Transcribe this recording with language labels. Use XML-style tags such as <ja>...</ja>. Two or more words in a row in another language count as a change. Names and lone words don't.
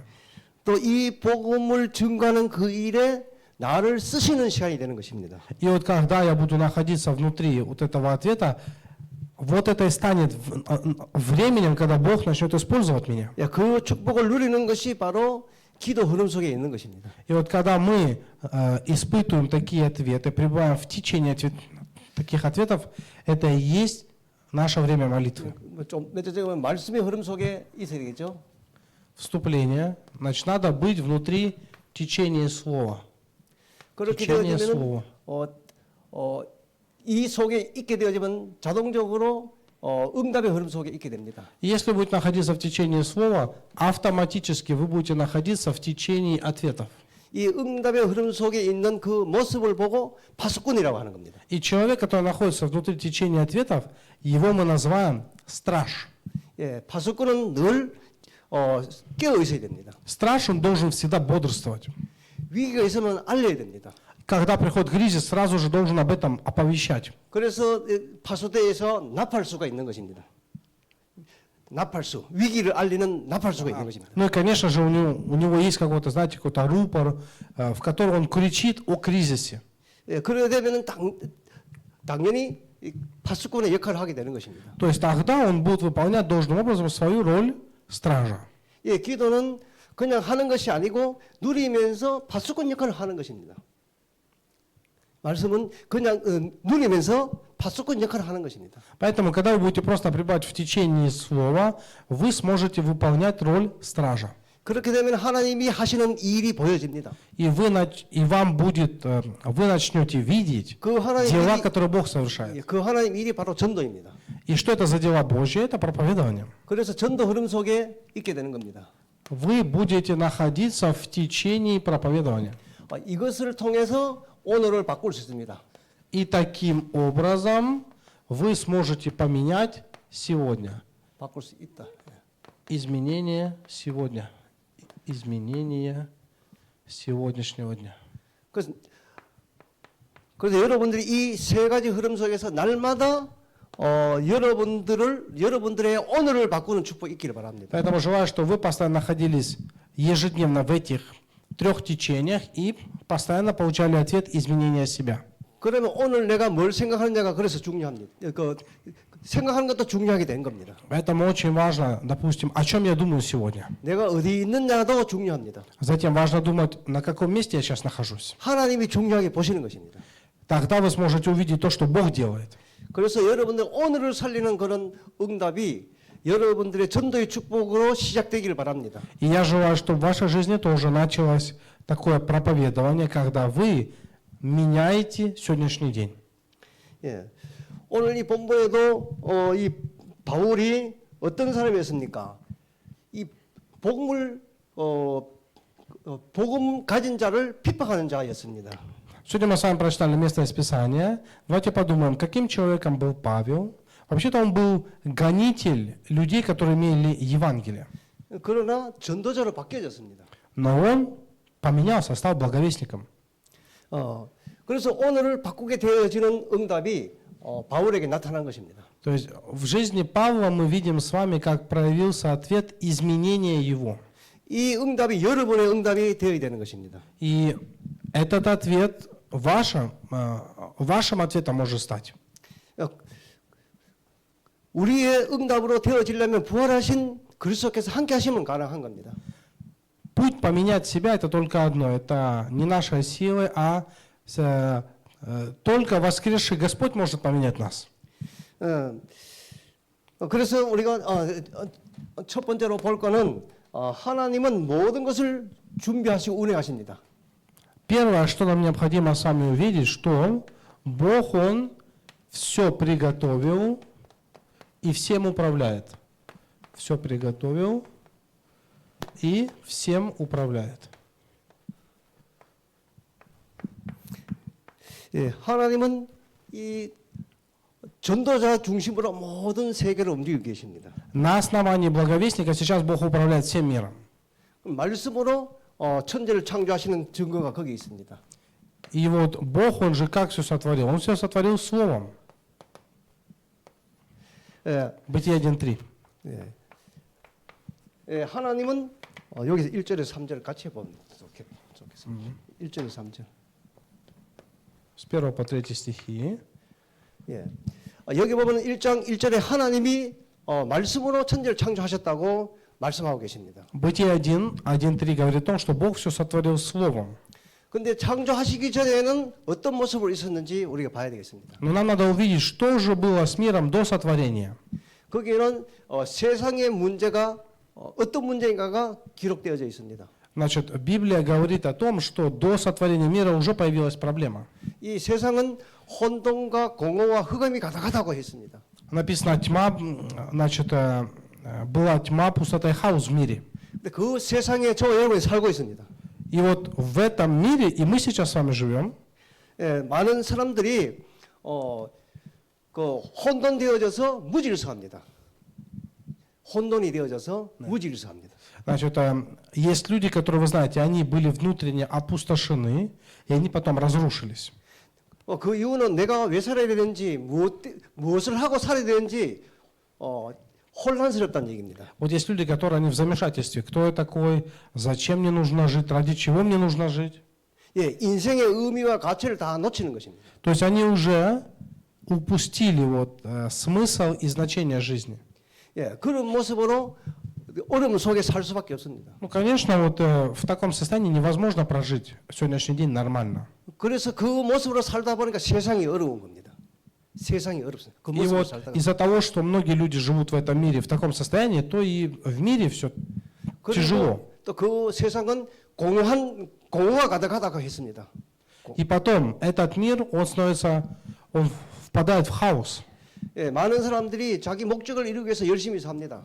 <ko>또 이 복음을 증거하는 그 일에 나를 쓰시는 시간이 되는 것입니다.</ko> <ru>И вот когда я буду находиться внутри вот этого ответа, вот это и станет временем, когда Бог начнет использовать меня.</ru> <ko>예, 그 축복을 누리는 것이 바로 기도 흐름 속에 있는 것입니다.</ko> <ru>И вот когда мы испытываем такие ответы, пребываем в течение таких ответов, это и есть наше время молитвы.</ru> <ko>좀 몇째 적으면 말씀의 흐름 속에 있어야 되겠죠.</ko> <ru>Вступление. Значит, надо быть внутри течения слова.</ru> <ko>그렇게</ko> <ru>течение</ru> <ko>되어지면</ko> <ru>слова.</ru> <ko>이 속에 있게 되어지면 자동적으로 응답의 흐름 속에 있게 됩니다.</ko> <ru>Если вы будете находиться в течении слова, автоматически вы будете находиться в течении ответов.</ru> <ko>이 응답의 흐름 속에 있는 그 모습을 보고 파수꾼이라고 하는 겁니다.</ko> <ru>И человек, который находится внутри течения ответов, его мы называем страж.</ru> <ko>예, 파수꾼은 늘 깨어 있어야 됩니다.</ko> <ru>Страж, он должен всегда бодрствовать.</ru> <ko>위기가 있으면 알려야 됩니다.</ko> <ru>Когда приходит кризис, сразу же должен об этом оповещать.</ru> <ko>그래서 파수대에서 나팔수가 있는 것입니다. 나팔수, 위기를 알리는 나팔수가 있는 것입니다.</ko> <ru>Ну и, конечно же, у него есть какой-то, знаете, какой-то рупор, в котором он кричит о кризисе.</ru> <ko>예, 그러게 되면 당연히 파수꾼의 역할을 하게 되는 것입니다.</ko> <ru>То есть тогда он будет выполнять должным образом свою роль стража.</ru> <ko>예, 기도는 그냥 하는 것이 아니고 누리면서 파수꾼 역할을 하는 것입니다. 말씀은 그냥 누리면서 파수꾼 역할을 하는 것입니다.</ko> <ru>Поэтому, когда вы будете просто пребывать в течение слова, вы сможете выполнять роль стража.</ru> <ko>그렇게 되면 하나님이 하시는 일이 보여집니다.</ko> <ru>И вы начнете видеть</ru> <ko>그 하나님</ko> <ru>дела,</ru> <ko>일이,</ko> <ru>которые Бог совершает.</ru> <ko>그 하나님 일이 바로 전도입니다.</ko> <ru>И что это за дела Божьи? Это проповедование.</ru> <ko>그래서 전도 흐름 속에 있게 되는 겁니다.</ko> <ru>Вы будете находиться в течении проповедования.</ru> <ko>이것을 통해서 오늘을 바꿀 수 있습니다.</ko> <ru>И таким образом вы сможете поменять сегодня.</ru> <ko>바꿀 수 있다.</ko> <ru>Изменение сегодня. Изменение сегодняшнего дня.</ru> <ko>그래서 여러분들이 이 세 가지 흐름 속에서 날마다 여러분들의 오늘을 바꾸는 축복이 있기를 바랍니다.</ko> <ru>Поэтому желаю, чтобы вы постоянно находились ежедневно в этих трех течениях и постоянно получали ответ изменения себя.</ru> <ko>그러면 오늘 내가 뭘 생각하느냐가 그래서 중요합니다. 생각하는 것도 중요하게 된 겁니다.</ko> <ru>Поэтому очень важно, допустим, о чем я думаю сегодня.</ru> <ko>내가 어디 있느냐도 중요합니다.</ko> <ru>Затем важно думать, на каком месте я сейчас нахожусь.</ru> <ko>하나님이 중요하게 보시는 것입니다.</ko> <ru>Тогда вы сможете увидеть то, что Бог делает.</ru> <ko>그래서 여러분들 오늘을 살리는 그런 응답이 여러분들의 전도의 축복으로 시작되기를 바랍니다.</ko> <ru>И я желаю, чтобы в вашей жизни тоже началось такое проповедование, когда вы меняете сегодняшний день.</ru> <ko>예. 오늘 이 본문에도 이 바울이 어떤 사람이었습니까? 이 복음 가진 자를 핍박하는 자였습니다.</ko> <ru>Сегодня мы с вами прочитали место из Писания. Давайте подумаем, каким человеком был Павел. Вообще-то он был гонитель людей, которые имели Евангелие.</ru> <ko>그러나 전도자로 바뀌어졌습니다.</ko> <ru>Но он поменялся, стал благовестником.</ru> <ko>그래서 오늘을 바꾸게 되어지는 응답이 바울에게 나타난 것입니다.</ko> <ru>То есть в жизни Павла мы видим с вами, как проявился ответ изменения его.</ru> <ko>이 응답이 여러분의 응답이 되어야 되는 것입니다.</ko> <ru>И этот ответ вашим ответом может стать.</ru> <ko>우리의 응답으로 되어지려면 부활하신 그리스도께서 함께 하시면 가능한 겁니다.</ko> <ru>Путь поменять себя это только одно. Это не наши силы, а только воскресший Господь может поменять нас.</ru> <ko>그래서 우리가 첫 번째로 볼 거는 하나님은 모든 것을 준비하시고 운행하십니다.</ko> <ru>Первое, что нам необходимо с вами увидеть, что Бог, Он все приготовил и всем управляет. Все приготовил и всем управляет.</ru> <ko>예, 하나님은 이 전도자 중심으로 모든 세계를 움직이고 계십니다.</ko> <ru>На основании благовестника сейчас Бог управляет всем миром.</ru> <ko>말씀으로 천지를 창조하시는 증거가 거기 있습니다.</ko> <ru>И вот Бог, Он же как все сотворил? Он все сотворил Словом.</ru> <ko>예,</ko> <ru>Бытие 1.3.</ru> <ko>예. 예, 하나님은 여기서 1절에서 3절을 같이 해보면 좋겠습니다. 1절에서 3절.</ko> <ru>С 1 по 3 стихи.</ru> <ko>예. 여기 보면 1장 1절에 하나님이 말씀으로 천지를 창조하셨다고 말씀하고 계십니다.</ko> <ru>Бытие 1.3 говорит о том, что Бог все сотворил Словом.</ru> <ko>근데 창조하시기 전에는 어떤 모습으로 있었는지 우리가 봐야 되겠습니다.</ko> <ru>Но нам надо увидеть, что же было с миром до сотворения.</ru> <ko>거기에는 세상의 문제가 어떤 문제인가가 기록되어져 있습니다.</ko> <ru>Значит, Библия говорит о том, что до сотворения мира уже появилась проблема.</ru> <ko>이 세상은 혼돈과 공허와 흑암이 가득하다고 했습니다.</ko> <ru>Написано, тьма, значит, была тьма, пустота и хаос в мире.</ru> <ko>근데 그 세상에 저 여러분이 살고 있습니다.</ko> <ru>И вот в этом мире, и мы сейчас с вами живем,</ru> <ko>예, 많은 사람들이 그 혼돈되어져서 무질서합니다. 혼돈이 되어져서 무질서합니다.</ko> <ru>значит, есть люди, которые, вы знаете, они были внутренне опустошены, и они потом разрушились.</ru> <ko>그 이유는 내가 왜 살아야 되는지 무엇을 하고 살아야 되는지 혼란스럽다는 얘기입니다.</ko> <ru>Вот есть люди, которые они в замешательстве. Кто я такой? Зачем мне нужно жить? Ради чего мне нужно жить?</ru> <ko>예, 인생의 의미와 가치를 다 놓치는 것입니다.</ko> <ru>То есть они уже упустили вот, смысл и значение жизни.</ru> <ko>예, 그런 모습으로 어려움 속에 살 수밖에 없습니다.</ko> <ru>Ну, конечно, вот в таком состоянии невозможно прожить сегодняшний день нормально.</ru> <ko>그래서 그 모습으로 살다 보니까 세상이 어려운 겁니다. 세상이 어렵습니다. 그</ko> <ru>И</ru> <ko>모습으로</ko> <ru>вот</ru> <ko>살다가</ko> <ru>из-за того, что многие люди живут в этом мире в таком состоянии, то и в мире все тяжело.</ru> <ko>또 그 세상은 공허가 가득하다고 했습니다.</ko> <ru>И потом этот мир, он впадает в хаос.</ru> <ko>예, 많은 사람들이 자기 목적을 이루기 위해서 열심히 삽니다.</ko>